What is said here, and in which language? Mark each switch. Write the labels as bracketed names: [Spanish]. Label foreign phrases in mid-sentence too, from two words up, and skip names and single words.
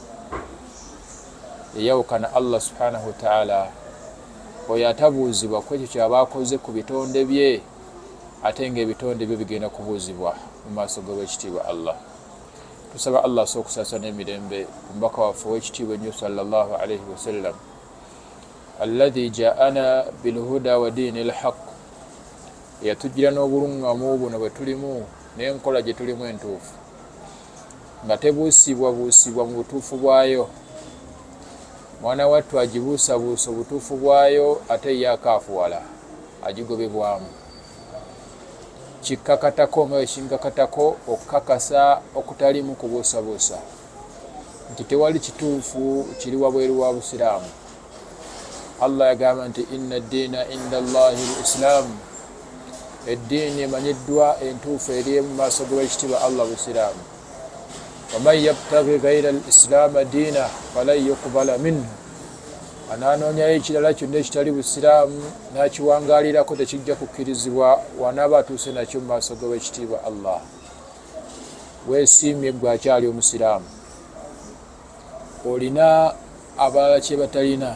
[Ganda] Yayawukana Allah [Arabic] سبحانه وتعالى, [Ganda] oyo atabuuzibwa ku ekyo kyaba akoze ku bitonde bye, ate ng'ebitonde bye bigenda kubuuzibwa mu maaso g'Oweekitiibwa Allah. Tusaba Allah asookusaasa n'emirembe ku mubaka waffe ow'ekitiibwa ennyo [Arabic] صلى الله عليه وسلم الذي جاءنا بالهدى ودين الحق, [Ganda] eyatujjira n'obuluŋŋamu buno bwe tulimu n'enkola gye tulimu entuufu, nga tebuusibwabuusibwa mu butuufu bwayo. Mwana wattu agibuusabuusa obutuufu bwayo, ate ye akaafuwala agigobebwamu. Kikkakatako nga wekinkakatako okukakasa okutalimu kubuusabuusa nti tewali kituufu kiri wabweru wa Busiraamu. Allah yagamba nti [Arabic] إن الدين عند الله الإسلام, [Ganda] eddiini emanyiddwa entuufu eri mu maaso g'Oweekitiibwa Allah Busiraamu. [Arabic] ومن يبتغ غير الإسلام دينا فلن يقبل منه, [Ganda] anaanoonyayo ekirala kyonna ekitali Busiraamu n'akiwangaalirako tekijja kukkirizibwa wanaaba atuuse nakyo mu maaso g'Oweekitiibwa Allah. Weesiimye gwe akyali Omusiraamu, olina abalala kye batalina.